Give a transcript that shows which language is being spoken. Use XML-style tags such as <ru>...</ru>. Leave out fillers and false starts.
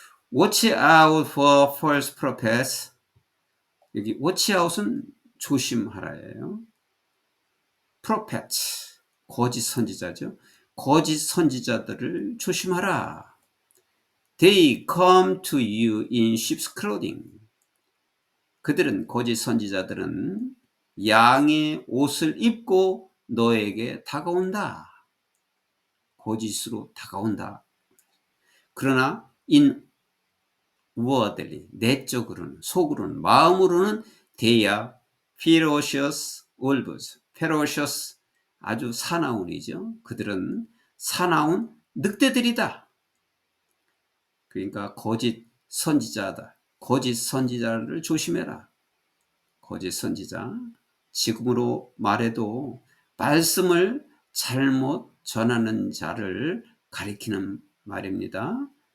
<en>Watch out for false prophets.</en> <ko>여기 watch out은 조심하라예요. prophets, 거짓 선지자죠. 거짓 선지자들을 조심하라.</ko> <en>They come to you in sheep's clothing.</en> <ko>그들은 거짓 선지자들은 양의 옷을 입고 너에게 다가온다. 거짓으로 다가온다. 그러나 inwardly, 내적으로는, 속으로는, 마음으로는</ko> <en>they are ferocious wolves.</en> <ko>ferocious, 아주 사나운이죠. 그들은 사나운 늑대들이다. 그러니까 거짓 선지자다. 거짓 선지자를 조심해라. 거짓 선지자. 지금으로 말해도 말씀을 잘못 전하는 자를 가리키는 말입니다.</ko>